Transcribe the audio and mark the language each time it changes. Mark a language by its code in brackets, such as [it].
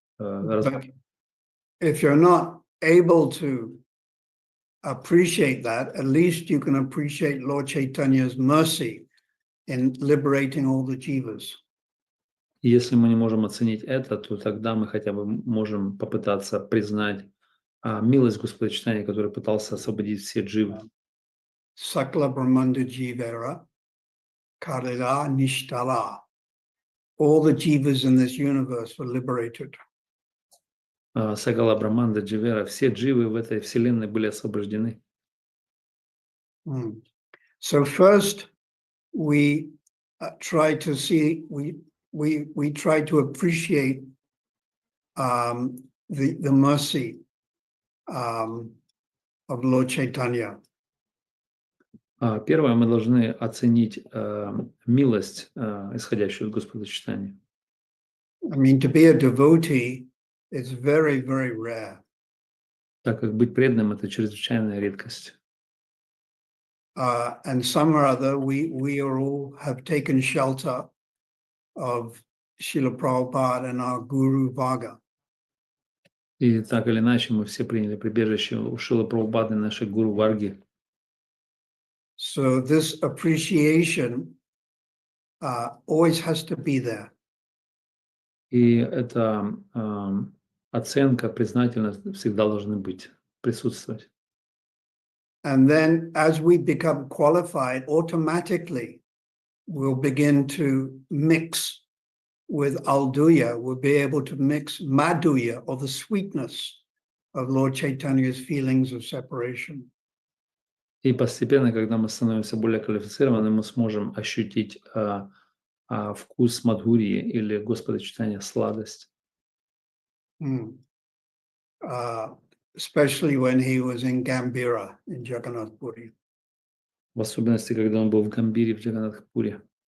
[en] But if you're not able to appreciate that, at least you can appreciate Lord Chaitanya's mercy in liberating all the jivas. [ru] И если мы не можем оценить это, то тогда мы хотя бы можем попытаться признать милость Господа Чайтаньи, который пытался освободить все дживы. [bn] Sakla Brahmanda Jivera, Karila Nishtala. [en] All the jivas in this universe were liberated. [bn] Сагала Браманда Дживера, [ru] все дживы в этой вселенной были освобождены. [en] So first we try to see, we try to appreciate the mercy of Lord Chaitanya. [ru] Первое, мы должны оценить милость, исходящую от Господа Чайтаньи. [en] I mean, to be a devotee is very, very rare. [ru] Так как быть преданным – это чрезвычайная редкость. [en] And some or other, we all have taken shelter of Srila Prabhupada and our Guru Varga. [ru] И так или иначе мы все приняли прибежище у Шрилы Прабхупады, нашей гуру Варги. [en] So this appreciation always has to be there. [ru] И эта оценка, признательность всегда должны быть, присутствовать. [en] And then as we become qualified, automatically we'll begin to mix with Alduya. We'll be able to mix Madhuya, or the sweetness of Lord Chaitanya's feelings of separation. [ru] И постепенно, когда мы становимся более квалифицированы, мы сможем ощутить вкус Мадхурии или Господа Чайтаньи, сладость. [en] Especially when he was in Gambhira, in Jagannath Puri. [ru] В особенности, когда он был в Гамбире, в Джаганнатхпуре.